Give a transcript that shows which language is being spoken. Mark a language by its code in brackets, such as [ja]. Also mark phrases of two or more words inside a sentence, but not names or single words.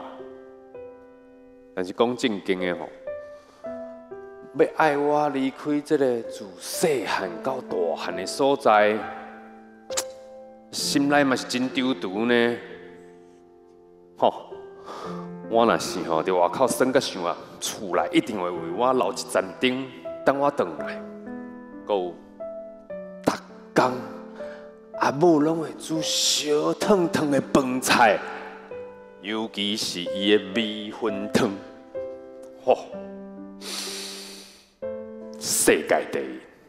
[nan] 但是讲正经的吼，要爱我离开这个自细汉到大汉的所在，心内嘛是真丢毒呢。吼，我若是吼伫外口耍甲想啊，厝内一定会为我留一盏灯，等我回来。搁有，逐工。阿母拢会煮烧烫烫的饭菜，尤其是伊的米粉汤，吼，世界第一。